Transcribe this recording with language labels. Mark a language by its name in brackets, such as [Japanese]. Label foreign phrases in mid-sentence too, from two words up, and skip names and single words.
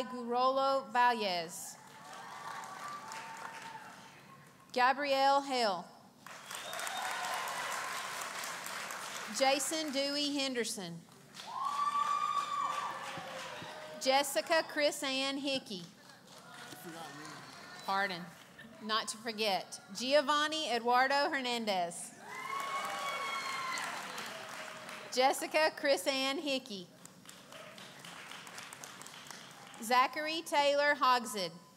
[English] Gurolo Valles. Gabrielle Hill. Jason Dewey Henderson. Jessica Chris Ann Hickey. Pardon, not to forget. Giovanni Eduardo Hernandez. Jessica Chris Ann Hickey. Zachary Taylor Hogshead.